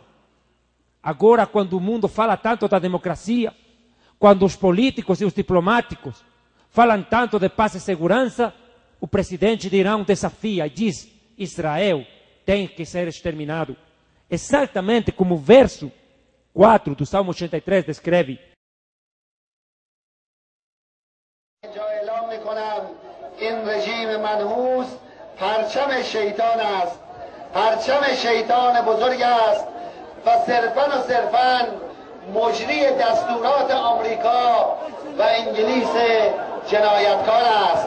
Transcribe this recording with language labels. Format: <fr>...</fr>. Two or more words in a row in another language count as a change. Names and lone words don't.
<pt>Agora, quando o mundo fala tanto da democracia, quando os políticos e os diplomáticos falam tanto de paz e segurança, o presidente de Irão desafia e diz: Israel tem que ser exterminado. Exatamente como o verso 4 do Salmo 83 descreve.</pt> <fa>این رژیم منحوس پرچم شیطان است، پرچم شیطان بزرگ است و صرفاً مجری دستورات آمریکا و انگلیس جنایتکار است.</fa>